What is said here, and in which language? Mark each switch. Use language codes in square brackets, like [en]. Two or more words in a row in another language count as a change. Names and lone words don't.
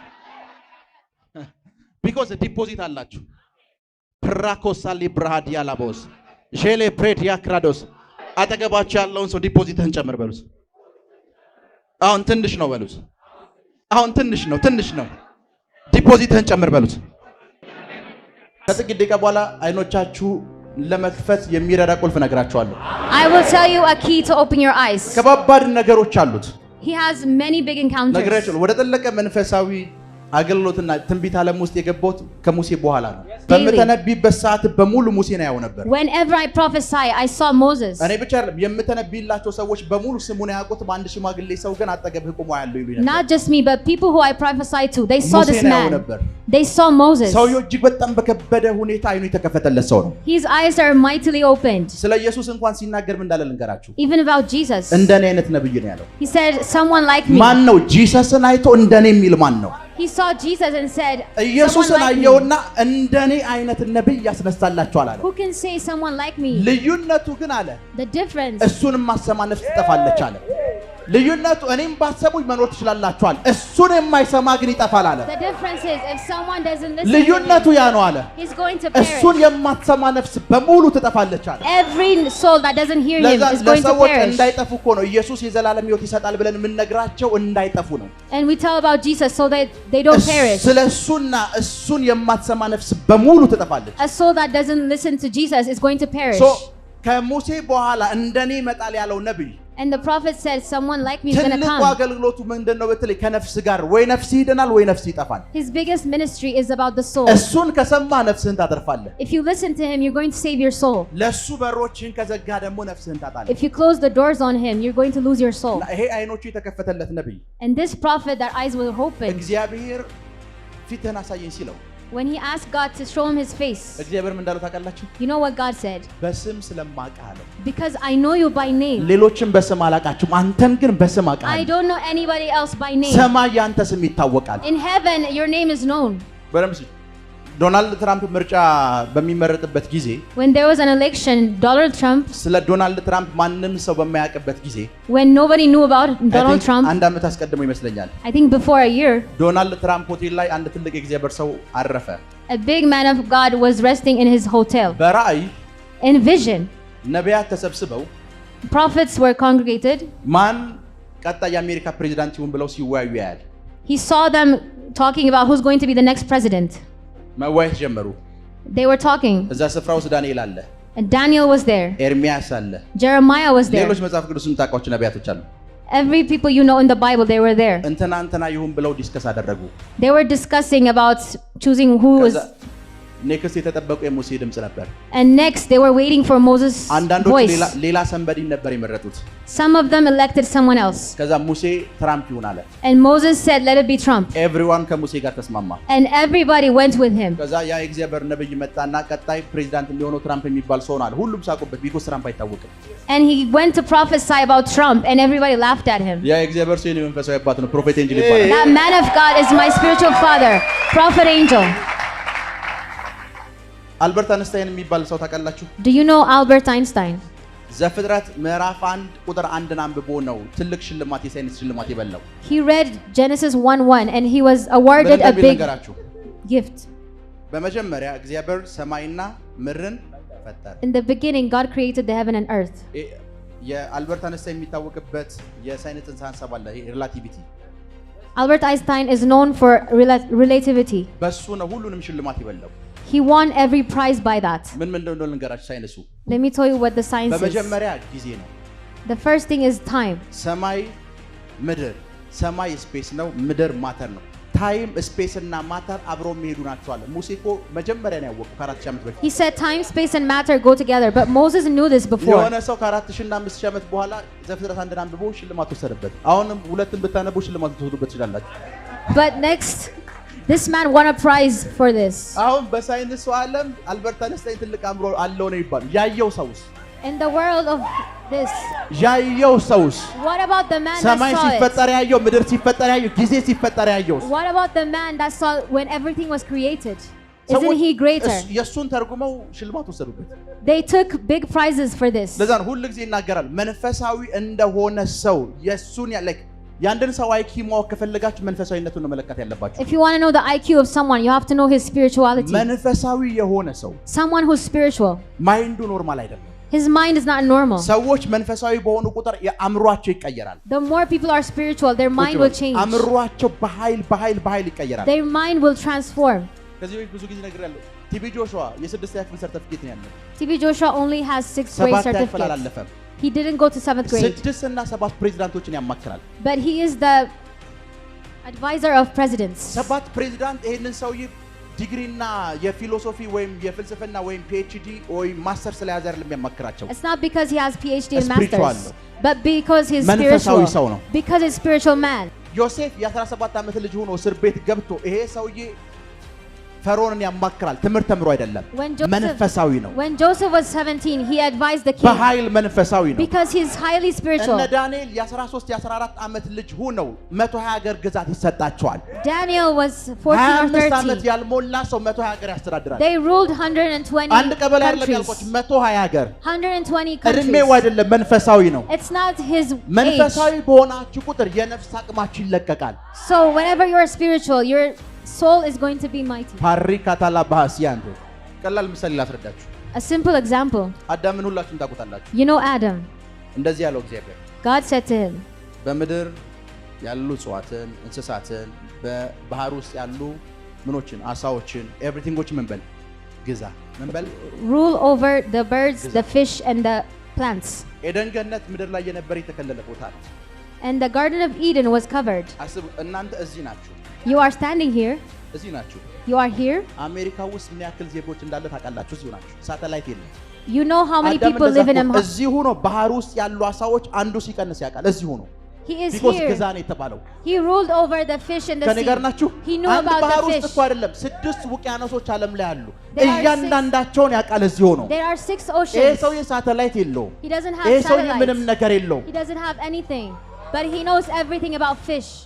[en] because deposit [am] አላችሁ። ፕራኮሳ ሊብራሃዲያ ላቦስ ጄሌ ብሬዲያ ክራዶስ። አጠገባችሁ ያለውን ሰው ዲፖዚትህን ጨምር በሉት። አሁን ትንሽ ነው በሉት። አሁን ትንሽ ነው። ዲፖዚትህን ጨምር በሉት። ከጥቂት ደቂቃ በኋላ አይኖቻችሁ ለመክፈት የሚረዳ ቁልፍ ነግራችኋለሁ። [en] I will tell you a key to open your eyes. [am] ከባባድ ነገሮች አሉት። [en] He has many big encounters. [am] ነግራችኋለሁ። ወደ ጠለቀ መንፈሳዊ አገልግሎትና ትንቢት ዓለም ውስጥ የገባሁት ከሙሴ በኋላ ነው። በመተነቢበት ሰዓት በሙሉ ሙሴን ያየው ነበር። [en] Whenever I prophesy, I saw Moses. [am] እኔ ብቻ አይደለም የምተነብይላቸው ሰዎች በሙሉ ስሙን ያውቁት፣ በአንድ ሽማግሌ ሰው ግን አጠገብህ ቆሞ ያለው ይሉኝ ነበር። [en] Not just me, but people who I prophesied to, they saw this man. They saw Moses. [am] ሰውየው እጅግ በጣም በከበደ ሁኔታ አይኑ የተከፈተለት ሰው ነው። [en] His eyes are mightily opened. [am] ስለ ኢየሱስ እንኳን ሲናገር ምን እንዳለ ልንገራችሁ። [en] Even about Jesus. [am] እንደኔ አይነት ነብይ ነው ያለው። [en] He said, someone like me. [am] ማን ነው ጂሰስን አይቶ እንደኔ የሚል ማን ነው? [en] He saw Jesus and said, [am] ኢየሱስን አየውና እንደኔ አይነት ነብይ ያስነሳላችኋል አለ። [en] Who can say someone like me? [am] ልዩነቱ ግን አለ [en] The difference. [am] እሱንም ማሰማ ነፍስ ትጠፋለች አለ። ልዩነቱ እኔም ባሰቡኝ መኖር ትችላላችኋል፣ እሱን የማይሰማ ግን ይጠፋል አለ። [en] The difference is if someone doesn't listen, [am] ልዩነቱ ያ ነው አለ። [en] he's going to perish. [am] እሱን የማትሰማ ነፍስ በሙሉ ትጠፋለች አለ። [en] Every soul that doesn't hear him is going to [am] ለሰዎች [en] perish. [am] እንዳይጠፉ እኮ ነው ኢየሱስ የዘላለም ሕይወት ይሰጣል ብለን የምንነግራቸው እንዳይጠፉ ነው። [en] And we tell about Jesus so that they don't perish. [am] ስለሱና እሱን የማትሰማ ነፍስ በሙሉ ትጠፋለች። [en] A soul that doesn't listen to Jesus is going to perish. [am] ከሙሴ በኋላ እንደኔ ይመጣል ያለው ነብይ [en] And the prophet said, someone like me is going to [am] ትልቁ [en] come. [am] አገልግሎቱ ምንድነው በተለይ ከነፍስ ጋር ወይ ነፍስ ይድናል ወይ ነፍስ ይጠፋል [en] His biggest ministry is about the soul. [am] እሱን ከሰማ ነፍስህን ታተርፋለህ [en] If you listen to him, you're going to save your soul. [am] ለሱ በሮችን ከዘጋ ደግሞ ነፍስህን ታጣለህ [en] If you close the doors on him, you're going to lose your soul. [am] ይሄ አይኖቹ የተከፈተለት ነብይ [en] And this prophet, their eyes were open. [am] እግዚአብሔር ፊትህን አሳየኝ ሲለው [en] When he asked God to show him his face, [am] እግዚአብሔር ምን እንዳለው ታውቃላችሁ [en] you know what God said? [am] በስም ስለማውቅህ አለው [en] Because I know you by name. [am] ሌሎችን በስም አላውቃችሁም አንተን ግን በስም [en] I [am] አውቃለሁ [en] don't know anybody else by name. [am] ሰማይ ያንተ ስም ይታወቃል [en] In heaven, your name is known. [am] በረምስ ዶናልድ ትራምፕ ምርጫ በሚመረጥበት ጊዜ [en] When there was an election, Donald Trump, [am] ስለ ዶናልድ ትራምፕ ማንም ሰው በማያውቅበት ጊዜ [en] when nobody knew about Donald Trump, [am] አንድ አመት አስቀድሞ ይመስለኛል [en] I think before a year, [am] ዶናልድ ትራምፕ ሆቴል ላይ አንድ ትልቅ የእግዚአብሔር ሰው አረፈ [en] a big man of God was resting in his hotel. [am] በራእይ [en] In vision, [am] ነቢያት ተሰብስበው [en] prophets were congregated. [am] ማን ቀጣይ የአሜሪካ ፕሬዚዳንት ይሁን ብለው ሲወያዩ ያያል [en] He saw them talking about who's going to be the next president. [am] መወያየት ጀመሩ [en] They were talking, [am] እዛ ስፍራ ውስጥ ዳንኤል አለ [en] and Daniel was there. [am] ኤርሚያስ አለ [en] Jeremiah was there. [am] ሌሎች መጽሐፍ ቅዱስ የምታውቋቸው ነቢያቶች አሉ [en] Every people you know in the Bible, they were there. [am] እንትና ይሁን ብለው ዲስከስ አደረጉ [en] They were discussing about choosing who was. [am] ከዛ ኔክስት የተጠበቁ የሙሴ ድምጽ ነበር [en] And next, they were waiting for Moses' [am] አንዳንዶች [en] voice. [am] ሌላ ሰንበዲ ነበር የመረጡት [en] Some of them elected someone else. [am] ከዛ ሙሴ ትራምፕ ይሁን አለ [en] And Moses said, let it be Trump. [am] ኤቭሪዋን ከሙሴ ጋር ተስማማ [en] And everybody went with him. [am] ከዛ ያ የእግዚአብሔር ነብይ መጣና ቀጣይ ፕሬዚዳንት የሚሆነው ትራምፕ የሚባል ሰው ነው አለ ሁሉም ሳቁበት ቢኮዝ ትራምፕ አይታወቅም [en] And he went to prophesy about Trump, and everybody laughed at him. [am] ያ የእግዚአብሔር ሰው የኔ መንፈሳዊ አባት ነው ፕሮፌት ኤንጅል ይባላል [en] That man of God is my spiritual father, Prophet Angel. [am] አልበርት አንስታይን የሚባል ሰው ታውቃላችሁ [en] Do you know Albert Einstein? [am] ዘፍጥረት ምዕራፍ 1 ቁጥር 1 አንብቦ ነው ትልቅ ሽልማት የሳይንስ ሽልማት የበላው [en] He read Genesis 1:1, and he was awarded a big gift. [am] በመጀመሪያ እግዚአብሔር ሰማይና ምድርን ፈጠረ [en] In the beginning, God created the heaven and earth. [am] የአልበርት አንስታይን የሚታወቅበት የሳይንስ ጽንሰ ሐሳብ አለ ሪላቲቪቲ [en] Albert Einstein is known for relativity. [am] በሱ ነው ሁሉንም ሽልማት የበላው [en] He won every prize by that. [am] ምን እንደሆነ ልንገራችሁ ሳይንሱ [en] Let me tell you what the science is. [am] በመጀመሪያ ጊዜ ነው [en] The first thing is time. [am] ሰማይ ምድር ሰማይ ስፔስ ነው ምድር ማተር ነው [en] time space [am] እና ማተር አብረው የሚሄዱ ናቸው አለ ሙሴ እኮ መጀመሪያ ነው ያወቀው ከ4000 ዓመት በፊት [en] He said time, space, and matter go together, but Moses knew this before. [am] የሆነ ሰው ከ4000 እና 5000 ዓመት በኋላ ዘፍጥረት አንድን አንብቦ ሽልማት ወሰደበት አሁንም ሁለትን ብታነቡ ሽልማት ትወስዱበት ትችላላችሁ [en] But next, this man won a prize for this. [am] አሁን በሳይንሱ ዓለም አልበርት አንስታይን ትልቅ አምሮ አለው ነው ይባል ያየው ሰውስ [en] In the world of this, [am] ያየው ሰውስ [en] what about the man that [am] ሰማይ [en] saw [am] ሲፈጠር [en] it? [am] ያየው ምድር ሲፈጠር ያየው ጊዜ ሲፈጠር ያየው [en] What about the man that saw when everything was created? Isn't he greater? [am] የሱን ተርጉመው ሽልማት ወሰዱበት [en] They took big prizes for this. [am] ለዛ ነው ሁሉ ጊዜ ይናገራል መንፈሳዊ እንደሆነ ሰው የሱን ላይክ ያንደን ሰው IQ ማወቅ ከፈለጋችሁ መንፈሳዊነቱን ነው መለካት ያለባችሁ [en] If you want to know the IQ of someone, you have to know his spirituality. [am] መንፈሳዊ የሆነ ሰው [en] Someone who's spiritual, [am] ማይንዱ ኖርማል አይደለም [en] his mind is not normal. [am] ሰዎች መንፈሳዊ በሆኑ ቁጥር የአእምሯቸው ይቀየራል [en] The more people are spiritual, their mind will change. [am] አእምሯቸው በኃይል ይቀየራል [en] Their mind will transform. [am] ከዚህ በፊት ብዙ ጊዜ ነግሬያለሁ ቲቢ ጆሹዋ የስድስተኛ ክፍል ሰርቲፊኬት ነው ያለው [en] TB Joshua only has 6th grade [am] ሰባት [en] certificate. [am] ያፈላላለፈም [en] He didn't go to 7th grade. [am] 6 እና 7 ፕሬዝዳንቶችን ያማክራል [en] But he is the advisor of presidents. [am] 7 ፕሬዝዳንት ይሄንን ሰውዬ ዲግሪና የፊሎሶፊ ወይም የፍልስፍና ወይም PhD ወይም ማስተር ስለያዘ አይደለም ያማክራቸው [en] It's not because he has PhD and Spiritual. masters, but because he's [am] መንፈሳዊ [en] spiritual. [am] ሰው ነው [en] Because he's spiritual man. [am] ዮሴፍ የ17 ዓመት ልጅ ሆኖ እስር ቤት ገብቶ ይሄ ሰውዬ ፈርዖንን ያማክራል ትምህርት ተምሮ አይደለም መንፈሳዊ ነው [en] When Joseph was 17, he advised the king [am] በኃይል መንፈሳዊ ነው [en] because he's highly spiritual. [am] እነ ዳንኤል የ13 የ14 ዓመት ልጅ ሆነው 120 ሀገር ግዛት ይሰጣቸዋል [en] Daniel was 14 or 25 [am] ዓመት [en] 13. [am] ያልሞላ ሰው 120 ሀገር ያስተዳድራል [en] They ruled 120 [am] አንድ ቀበሌ አይደለም [en] countries. [am] ያልኳችሁ 120 ሀገር [en] 120 [am] እድሜው [en] countries. [am] አይደለም መንፈሳዊ ነው [en] It's not his age. [am] መንፈሳዊ በሆናችሁ ቁጥር የነፍስ አቅማችሁ ይለቀቃል [en] So whenever you're spiritual, your soul is going to be mighty. [am] ፓሪካታላ ባሲያንዶ ቀላል ምሳሌ ላስረዳችሁ [en] A simple example. [am] አዳምን ሁላችሁም ታውቁታላችሁ [en] You know Adam. [am] እንደዚህ ያለው እግዚአብሔር [en] God said to him, [am] በምድር ያሉ እጽዋትን እንስሳትን በባህር ውስጥ ያሉ ምኖችን አሳዎችን ኤቭሪቲንጎችን ምን በል ግዛ ምን በል [en] rule over the birds, the fish, and the plants. [am] ኤደን ገነት ምድር ላይ የነበረ የተከለለ ቦታ ነው። [en] And the Garden of Eden was covered. [am] አስቡ እናንተ እዚህ ናችሁ። [en] You are standing here. [am] እዚህ ናችሁ። [en] You are here. [am] አሜሪካ ውስጥ ምን ያክል ዜጎች እንዳለ ታውቃላችሁ? እዚሁ ናችሁ። ሳተላይት የለም። [en] You know how many people live in a [am] እዚሁ ነው። ባህር ውስጥ ያሉ አሳዎች አንዱ ሲቀንስ ያውቃል። እዚሁ ነው። [en] He is because here. [am] ገዛኔ የተባለው [en] He ruled over the fish in the [am] ከኔ ጋር ናችሁ? [en] sea. He knew about [am] ባህር [en] the [am] ውስጥ [en] fish. [am] እኮ አይደለም 6 ውቅያኖሶች ዓለም ላይ አሉ። [en] There are [am] እያንዳንዳቸውን ያውቃል። እዚሁ ነው። [en] There are 6 [am] ይሄ [en] oceans. [am] ሰው የሳተላይት የለውም። [en] He doesn't [am] ይሄ [en] have [am] ሰው ምንም [en] satellites. [am] ነገር የለውም። [en] He doesn't have anything. But he knows everything about fish.